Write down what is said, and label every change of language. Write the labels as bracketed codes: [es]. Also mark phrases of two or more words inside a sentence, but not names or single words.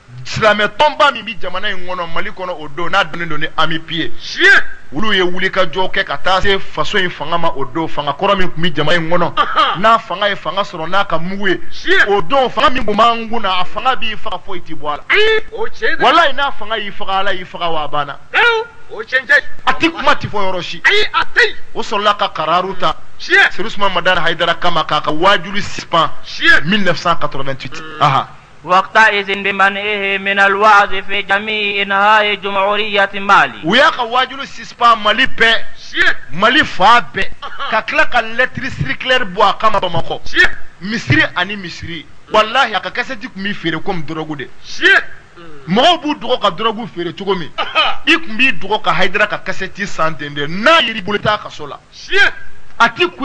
[bm] silamɛ tɔnba min bi jamana in kɔnɔ Mali kɔnɔ o don n'a donnen don ni ami pied olu ye wuli ka jɔ kɛ ka taa se faso in fanga ma o don fanga kɔrɔ min tun bi jamana in kɔnɔ n'a fanga ye fanga sɔrɔ n'a ka mugu ye o don fanga min tun b'an kun na a fanga b'i faga foyi t'i bɔ a la walayi n'a fanga y'i faga Ala y'i faga wa a banna a ti kuma ti fɔ yɔrɔ si o sɔrɔla ka kararu ta Seydi Ousmane Madani Haidara kama k'a ka wajulu suspend 1988 aha [ar] وقتئذ بمنعه من الوعظ في جميع انحاء جمهورية مالي [bm] ويا ka wajulu suspend Mali bɛɛ Mali fa bɛɛ ka tila ka [fr] lettre circulaire [bm] bɔ a kama Bamakɔ misiri ani misiri wallahi a ka kasɛti kun b'i feere [fr] comme drogue [bm] de mɔgɔw b'u dogo ka drogue feere cogo min i kun b'i dogo ka Haidara ka kasɛti san ten de n'a yiri bolo t'a kaso la a ti ku i